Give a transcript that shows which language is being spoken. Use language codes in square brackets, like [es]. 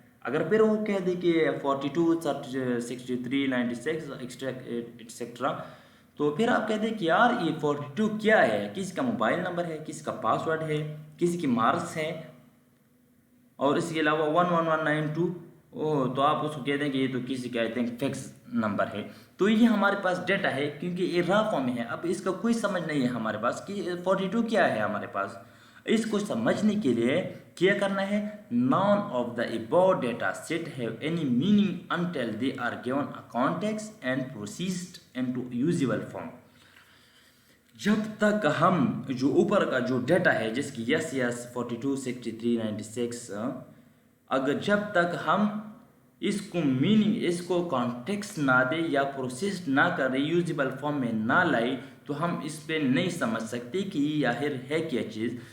[ur] اگر پھر وہ کہہ دے کہ 42 63 96 ایکسٹرا تو پھر آپ کہہ دیں کہ یار یہ 42 کیا ہے؟ کسی کا موبائل نمبر ہے، کسی کا پاس ورڈ ہے، کسی کی مارکس ہے. اور اس کے علاوہ 11192 تو آپ اس کو کہہ دیں کہ یہ تو کسی کا آئی تھنک فکس نمبر ہے. تو یہ ہمارے پاس ڈیٹا ہے کیونکہ یہ را فارم میں ہے. اب اس کا کوئی سمجھ نہیں ہے ہمارے پاس کہ 42 کیا ہے ہمارے پاس. اس کو سمجھنے کے لیے کیا کرنا ہے؟ [en] none of the above data set have any meaning until they are given a context and processed into usable form. [ur] جب تک ہم جو اوپر کا جو ڈیٹا ہے جس کی یس یس 42 63 96 اگر جب تک ہم اس کو میننگ اس کو کانٹیکسٹ نہ دے یا پروسیس نہ کرے یوزیبل فارم میں نہ لائے تو ہم اس پہ نہیں سمجھ سکتے کہ یہ آخر ہے کیا چیز.